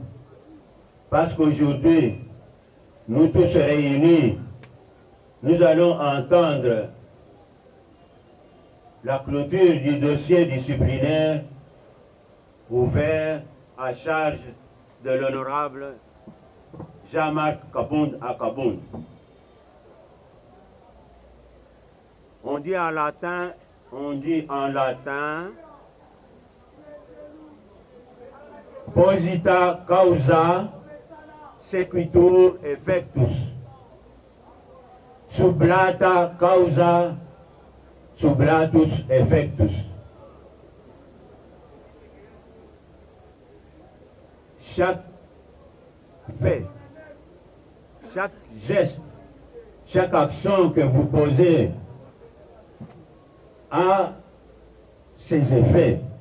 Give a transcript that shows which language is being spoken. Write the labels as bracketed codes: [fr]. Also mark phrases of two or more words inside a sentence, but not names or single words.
[fr] Parce qu'aujourd'hui, nous tous réunis, nous allons entendre la clôture du dossier disciplinaire ouvert à charge de l'honorable Jean-Marc Kabound Akabound. On dit en latin, [la] posita causa sequitur effectus, sublata causa sublatus effectus. [fr] Chaque fait, chaque geste, chaque action que vous posez a ses effets.